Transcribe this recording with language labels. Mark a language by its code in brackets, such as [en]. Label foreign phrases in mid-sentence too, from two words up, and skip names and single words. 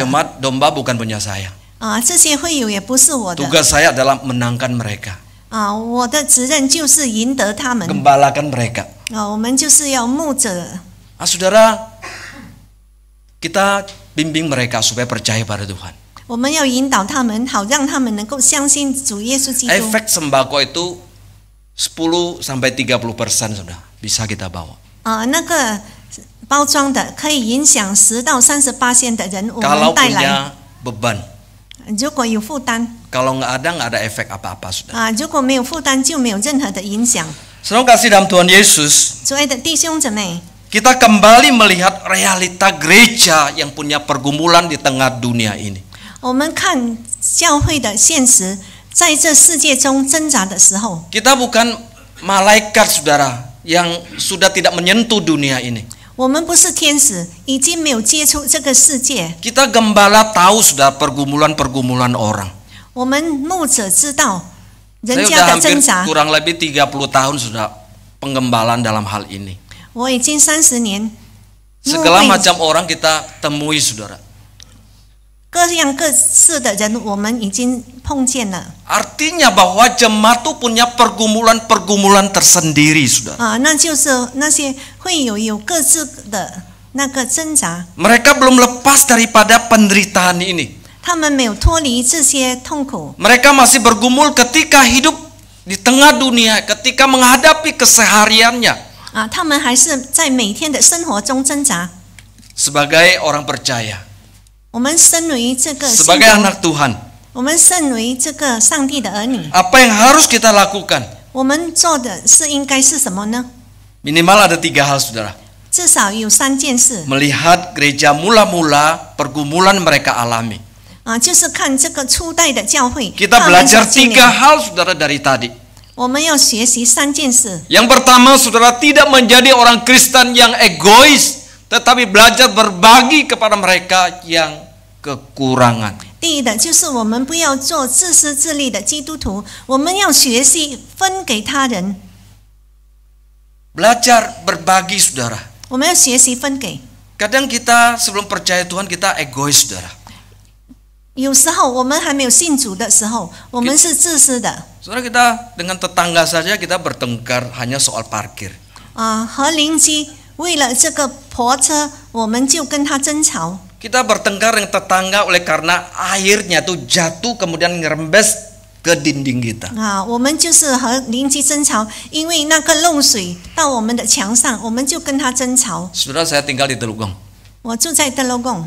[id] Jemaat domba bukan punya saya. [zh] 这些会友也不是我的。 [id] Tugas saya adalah menangkan mereka. [zh] 我的责任就是赢得他们。 [id] Gembalakan mereka. [zh] 我们就是要牧者。 [id] Saudara, kita bimbing mereka supaya percaya pada Tuhan. [zh] 我们要引导他们，好让他们能够相信主耶稣基督。 [id] Efek sembako itu 10 sampai 30% sudah bisa kita bawa. [zh] 那个包装的可以影响10到30%的人，我 [id] Kalau [zh] 们带来。 [id] punya beban. [zh] 如果有负担， [id] Kalau nggak ada efek apa-apa sudah. [zh] 如果没有负担，就没有任何的影响。 [id] Saudara kasih dalam Tuhan Yesus, [zh] 主爱的弟兄姊妹， [id] kita kembali melihat realita gereja yang punya pergumulan di tengah dunia ini. [zh] 我们看教会的现实，在这世界中挣扎的时候， [id] Kita bukan malaikat, saudara, yang sudah tidak menyentuh dunia ini. [zh] 我们不是天使，已经没有接触这个世界。 [id] Kita gembala tahu sudah pergumulan-pergumulan orang. [zh] 我们牧者知道人 [id] Saya [zh] 家 [id] sudah [zh] 的 [id] hampir [zh] 挣扎。 [id] kurang lebih 30 tahun sudah penggembalaan dalam hal ini. [zh] 我已经30年，牧 [id] Segala [zh] 会 [id] macam orang kita temui, saudara. [zh] 各样各式的人，我们已经碰见了。 [id] Artinya bahwa jemaat itu punya pergumulan-pergumulan tersendiri, saudara. [zh] 那就是那些会有各自的那个挣扎， [id] Mereka belum lepas daripada penderitaan ini. [zh] 他们没有脱离这些痛苦， [id] Mereka masih bergumul ketika hidup di tengah dunia, ketika menghadapi kesehariannya. [zh] 他们还是在每天的生活中挣扎。 [id] Sebagai orang percaya, [zh] 我们身为这个信 [id] sebagai [zh] 徒， [id] anak Tuhan, [zh] 我们身为这个上帝的儿女， [id] apa yang harus kita lakukan? [zh] 我们做的是应该是什么呢？ [id] Minimal ada 3 hal, saudara. [zh] 至少有3件事 [id] Melihat gereja mula-mula pergumulan mereka alami. [zh] 就是看这个初代的教会， [id] Kita [zh] 他们所 [id] belajar [zh] 经历 [id] 3 hal, saudara, dari tadi. [zh] 我们要学习3件事。 [id] Yang pertama, saudara, tidak menjadi orang Kristen yang egois, tetapi belajar berbagi kepada mereka yang kekurangan. [zh] 第一的就是我们不要做自私自利的基督徒，我们要学习分给他人， [id] Belajar berbagi, saudara. [zh] 我们要学习分给。 [id] Kadang kita sebelum percaya Tuhan kita egois, saudara. [zh] 有时候我们还没有信主的时候，我们是自私的。 [id] Saudara, kita dengan tetangga saja kita bertengkar hanya soal parkir. [zh] 和邻居为了这个婆车，我们就跟他争吵。 [id] Kita bertengkar dengan tetangga oleh karena airnya tuh jatuh kemudian ngerembes ke dinding kita. [zh] 我们就是和邻居争吵，因为那个漏水到我们的墙上，我们就跟他争吵。 [id] Saudara, saya tinggal di Teluk Gong. [zh] 我住在德罗贡，